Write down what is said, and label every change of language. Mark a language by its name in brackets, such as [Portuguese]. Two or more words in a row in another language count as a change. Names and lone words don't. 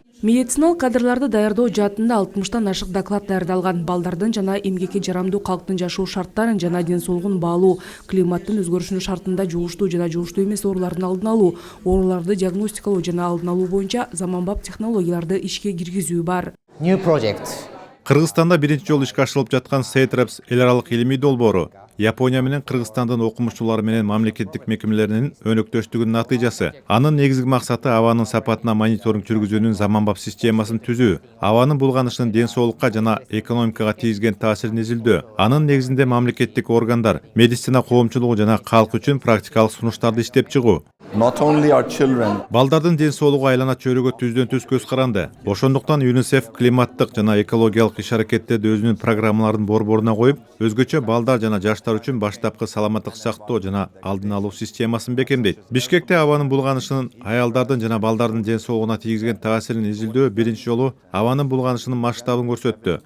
[Kyrgyz] Медициналык кадрларды даярдоо жаатында 60тан ашык доклад даярдалган. Балдардын жана эмгекке жарамдуу калктын жашоо шарттарын жана ден соолугун баалуу, климаттын өзгөрүшүнүн шартында жугуштуу жана жугуштуу эмес оорулардын алдын алуу, ооруларды диагностикалоо жана алдын алуу боюнча заманбап технологияларды ишке киргизүү бар. [English] New project. [Kyrgyz] Кыргызстанда биринчи жолу ишке ашырылып жаткан SETREPS эл аралык илимий долбоору Япония менен Кыргызстандын окумуштуулары менен мамлекеттик мекемелеринин өнөктөштүгүнүн натыйжасы. Анын негизги максаты абанын сапатына мониторинг жүргүзүүнүн заманбап системасын түзүү, абанын булганышынын ден соолукка жана экономикага тийгизген таасирин изилдөө. Анын негизинде мамлекеттик органдар, медицина коомчулугу жана калк үчүн практикалык сунуштарды иштеп чыгуу. [English] Not only our children. [Kyrgyz] Балдардын ден соолугу айлана чөйрөгө түздөн-түз көз каранды. Ошондуктан ЮНИСЕФ климаттык жана экологиялык иш-аракеттерди өзүнүн программаларынын борборуна коюп, өзгөчө балдар жана жаштар үчүн баштапкы саламаттык сактоо жана алдын алуу системасын бекемдейт. Бишкекте абанын булганышынын аялдардын жана балдардын ден соолугуна тийгизген таасирин изилдөө биринчи жолу абанын булганышынын масштабын көрсөттү.